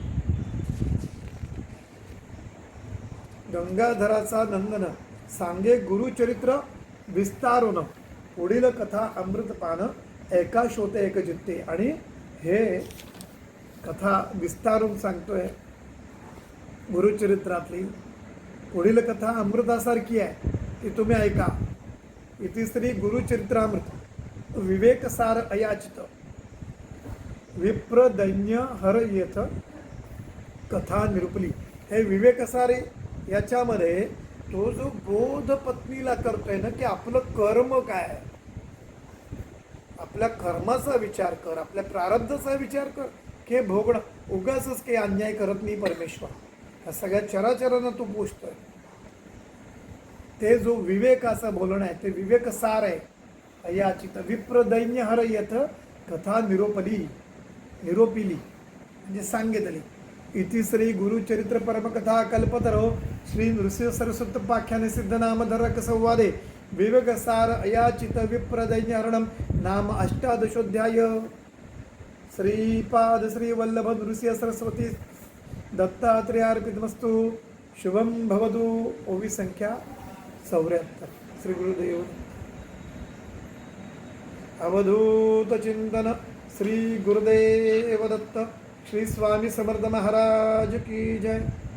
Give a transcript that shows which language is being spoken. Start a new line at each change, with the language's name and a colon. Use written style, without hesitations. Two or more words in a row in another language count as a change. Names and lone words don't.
Marathi: गंगाधराचा नंदन सांगे गुरुचरित्र विस्तारून, पुढील कथा अमृतपान एका शोते एक जित्ते. आणि हे कथा विस्तारून सांगतोय गुरुचरित्रातली. पुढील कथा अमृतासारखी आहे, ती तुम्ही ऐका. इति श्री गुरुचरित्रामृत विवेकसार अयाचित विप्र दैन्य हर येथ कथा निरुपली. हे विवेकसारे याच्यामध्ये तो जो बोध पत्नीला करतोय ना की आपलं कर्म काय आहे, आपल्या कर्माचा विचार कर, आपल्या प्रारब्धाचा विचार कर, की भोगणं उगाचच काही अन्याय करत नाही परमेश्वर, ह्या सगळ्या चराचरांना तू पोचतोय. ते जो विवेकाचा बोलणं आहे ते विवेकसार आहे. अयाचित विप्र दैन्य हर येथ कथा निरोपली, निरोपिली म्हणजे सांगितली.
Sanskrit: इति श्री गुरुचरित्र परमकथा कल्पतरो श्री नृसिंह सरस्वत्पाख्याने सिद्ध नामधरक संवादे विवेकसार अयाचित विप्रदैन्यहरणम नाम 18 श्रीपाद श्री वल्लभ नृसिंह सरस्वती दत्तात्रेयार्पितमस्तु. शुभम भवतु.
Marathi: ओवी संख्या 74. श्री गुरुदेव. अवधूत चिंतन श्री गुरुदेव दत्त. श्री स्वामी समर्थ महाराज
Hindi: की जय.